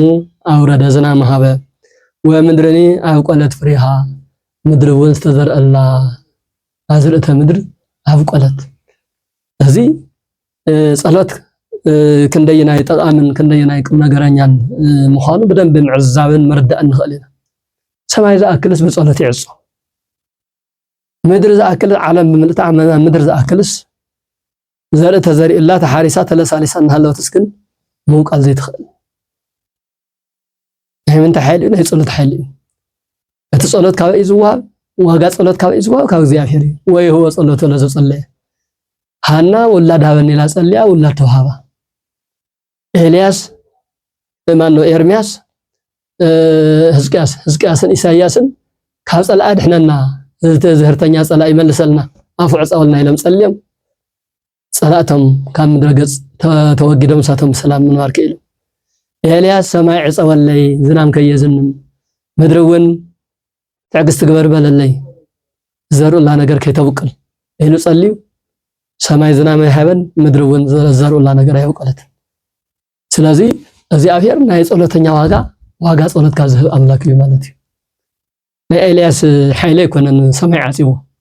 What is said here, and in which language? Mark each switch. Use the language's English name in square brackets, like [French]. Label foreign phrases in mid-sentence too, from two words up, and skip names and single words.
[Geez] አውረደ ዝናም ሃበ ወምድርኒ አብቆለት [Tigrinya] ፍሪሃ ምድር እውን ዝተዘርአላ አዝርእተ ምድር አብቆለት እዚ ጸሎት ክንደይናይ ጠቃምን ክንደይናይ ቁም ነገረኛን ምዃኑ በደንብ ምዕዛብን መርዳእ ንኽእል ኢና ሰማይ ዝኣክልስ በጸሎት ይዕጾ ምድር ዝኣክል ዓለም ብምልእታ ምድር ዝኣክልስ ዘርኢ ተዘሪእላ ተሓሪሳ ተለሳሊሳ እናሃለወትስ ግን ምውቃል ዘይትኽእል ምንታይ ሓይሊ ናይ ጸሎት ሓይሊ እቲ ጸሎት ካብ እዩ ዝወሃብ ዋጋ ጸሎት ካብ እዩ ዝወሃብ ካብ እግዚአብሔር እዩ ወይ هو ጸሎቱ ለዘጸለየ ሃና ወላድ ሃበኒ ኢላ ጸልያ ወላድ ተውሃባ ኤልያስ [Amharic] ማን ነው [Tigrinya] ኤርሚያስ ሕዝቅያስን ኢሳይያስን ካብ ጸልአ ድሕነና ዝህርተኛ ጸልአ ይመልሰልና አፉ ዕጻወልና ኢሎም ጸልዮም ጸላእቶም ካብ ምድረ ገጽ ተወጊዶም ሳቶም ሰላም ምንባር ክኢሎም ኤልያስ ሰማይ ዕጸወለይ ዝናም ከየዝንም ምድር እውን ትዕግስት ግበር በለለይ ዘርኡላ ነገር ከይተውቅል ኢሉ ጸልዩ ሰማይ ዝናም ይሃበን ምድር እውን ዘርኡላ ነገር አይውቀለት ስለዚ እግዚአብሔር ናይ ጸሎተኛ ዋጋ ጸሎት ካብ ዝህብ አምላክ እዩ ማለት እዩ ናይ ኤልያስ ሓይሊ ይኮነን ሰማይ ዓጺዎ